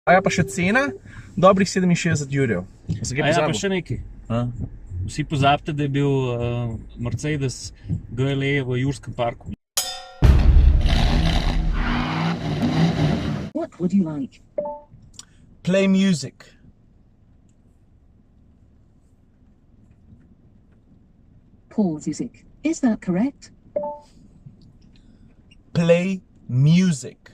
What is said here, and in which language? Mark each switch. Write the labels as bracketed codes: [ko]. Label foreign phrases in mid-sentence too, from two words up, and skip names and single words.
[sl] A ja pa še cena, dobrih 67 jurjev. Ja, pa še nekaj. Vsi pozabite, da je bil Mercedes GLE v Jurskem parku. [en] What would you like? Play music. Pause music. Is that correct? Play music.